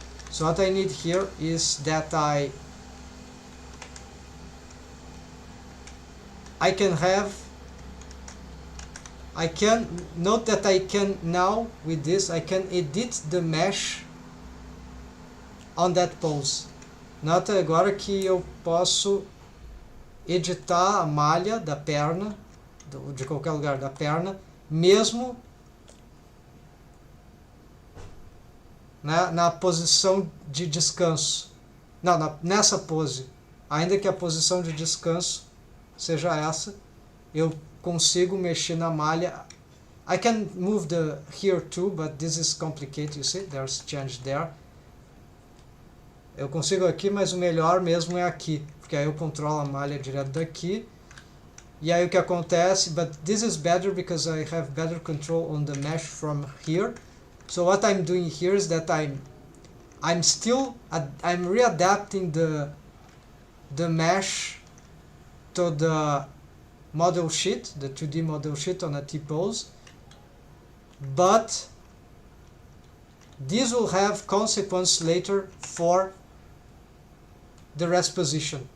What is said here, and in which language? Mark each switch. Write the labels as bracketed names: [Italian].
[English] So what I need here is that I can note that I can now, with this, I can edit the mesh on that pose. [Portuguese] Nota agora que eu posso editar a malha da perna, de qualquer lugar da perna, mesmo na posição de descanso. Não, nessa pose. Ainda que a posição de descanso seja essa, eu consigo mexer na malha. [English] I can move the here too, but this is complicated, you see, there's change there. [Portuguese] Eu consigo aqui, mas o melhor mesmo é aqui, porque aí eu controlo a malha direto daqui. E aí o que acontece, [English] but this is better because I have better control on the mesh from here. So what I'm doing here is that I'm readapting the mesh to the model sheet, the 2D model sheet on a T-pose, but this will have consequence later for the rest position.